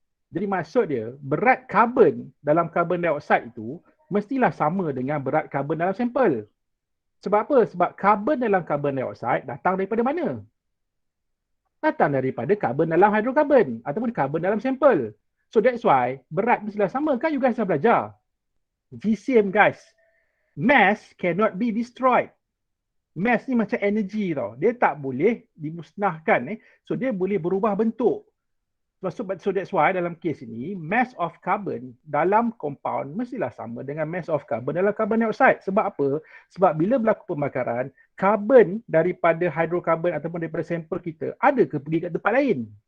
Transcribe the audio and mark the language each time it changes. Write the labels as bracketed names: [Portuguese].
[Malay] Jadi maksud dia, berat karbon dalam karbon dioksida itu mestilah sama dengan berat karbon dalam sampel. Sebab apa? Sebab karbon dalam karbon dioksida datang daripada mana? Datang daripada karbon dalam hidrokarbon ataupun karbon dalam sampel. [English] So that's why [Malay] berat mestilah sama. Kan you guys dah belajar? [English] GCM guys. Mass cannot be destroyed. [Malay] Mass ni macam [English] energy [Malay] tau. Dia tak boleh dimusnahkan. [English] So [Malay] dia boleh berubah bentuk. [English] So that's why [Malay] dalam kes ini, [English] mass of carbon dalam compound [Malay] mestilah sama dengan [English] mass of carbon dalam carbon dioxide. [Malay] Sebab apa? Sebab bila berlaku pembakaran, carbon daripada hidrokarbon ataupun daripada sampel kita ada ke pergi kat tempat lain?